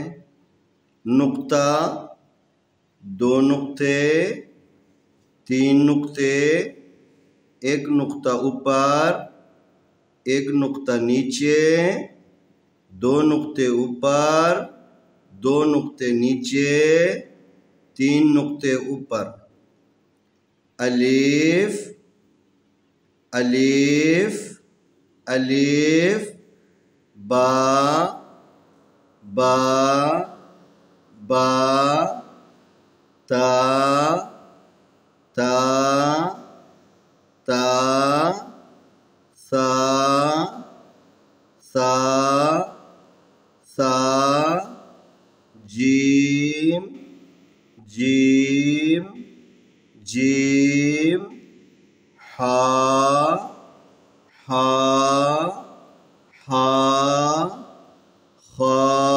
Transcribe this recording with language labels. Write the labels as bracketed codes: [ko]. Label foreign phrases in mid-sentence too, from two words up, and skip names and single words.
[ur] نقطہ، 2 نقطے، 3 نقطے، ایک نقطہ اوپر، ایک نقطہ نیچے، 2 نقطے اوپر، 2 نقطے نیچے، 3 نقطے اوپر. الف الف الف، با با با، تا تا تا، ثا ثا ثا، جیم جیم جیم، حا حا حا، خا